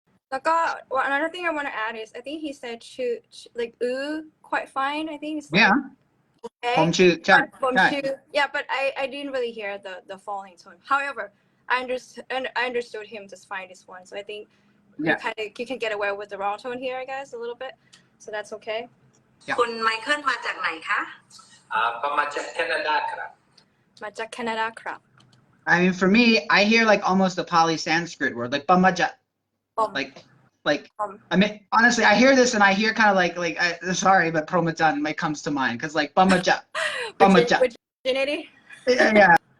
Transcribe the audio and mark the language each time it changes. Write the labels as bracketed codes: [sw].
[th] แล้วก็ [en] another thing I want to add is I think he said like quite fine. I think it's like, Yeah. okay. [th] ผมชื่อ ใช่ [en] Yeah, but I didn't really hear the falling tone. However, I understood him just fine this one. So I think you can get away with the wrong tone here, I guess, a little bit. So that's okay. [th] คุณไมเคิลมาจากไหนคะผมมาจากแคนาดาครับ มาจากแคนาดาครับ [en] I mean, for me, I hear like almost a Pali Sanskrit word, like bamaja. Like I mean, honestly, I hear this and I hear kind of like sorry, but Promatan comes to mind because like bamaja. Virginity. Yeah.